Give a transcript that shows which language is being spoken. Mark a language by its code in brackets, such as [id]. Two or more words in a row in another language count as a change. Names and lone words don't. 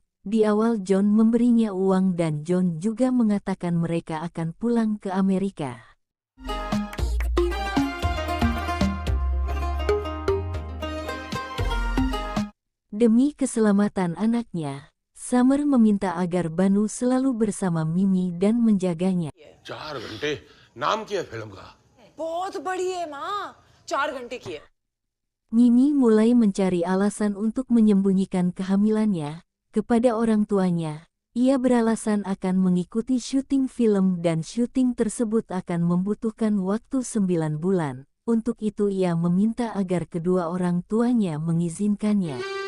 [id] Di awal John memberinya uang dan John juga mengatakan mereka akan pulang ke Amerika. Demi keselamatan anaknya, Summer meminta agar Banu selalu bersama Mimi dan menjaganya. [hi] 4 घंटे नाम क्या है फिल्म का? बहुत बड़ी है माँ, 4 घंटे की है. [id] Mimi mulai mencari alasan untuk menyembunyikan kehamilannya kepada orang tuanya. Ia beralasan akan mengikuti syuting film dan syuting tersebut akan membutuhkan waktu 9 bulan. Untuk itu ia meminta agar kedua orang tuanya mengizinkannya.